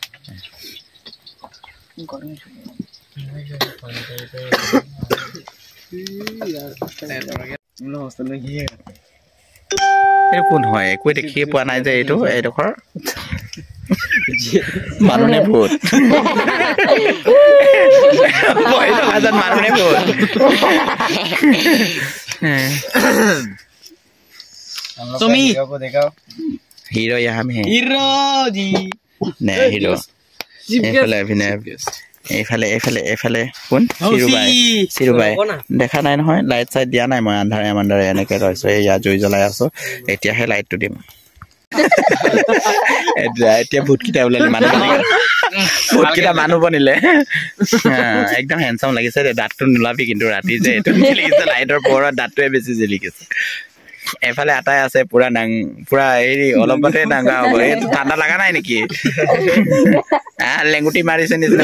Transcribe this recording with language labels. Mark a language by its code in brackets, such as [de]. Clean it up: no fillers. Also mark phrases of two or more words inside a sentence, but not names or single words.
[as] এইটো কোন হয় একো দেখিয়ে পোৱা নাই যে এইডোখৰ মানুহে ভূত মানুহে ভূত তুমি [hi] हीरो यहाँ में है हीरो जी नहीं हीरो [as] এইফালে অভিনয় এইফালে কোন চিৰুবাই দেখা নাই নহয় লাইট চাইট দিয়া নাই মই আন্ধাৰে এনেকে ৰৈছো এয়া জুই জ্বলাই আছো এতিয়াহে লাইটটো দিম এতিয়া ভূতকেইটা ওলালে ভূতকেইটা মানুহ বনিলে একদম হেণ্ডচাম লাগিছে দাঁতটো নোলাবি কিন্তু ৰাতি যে এইটো জিলিকিছে লাইটৰ পোহৰত দাঁতটোৱে বেছি জিলিকিছে এফালে আটাই আছে পুৰা হেৰি অলপতে ডাঙা হ'ব এই ঠাণ্ডা লগা নাই নেকি লেংগুটি মাৰিছে নিচিনা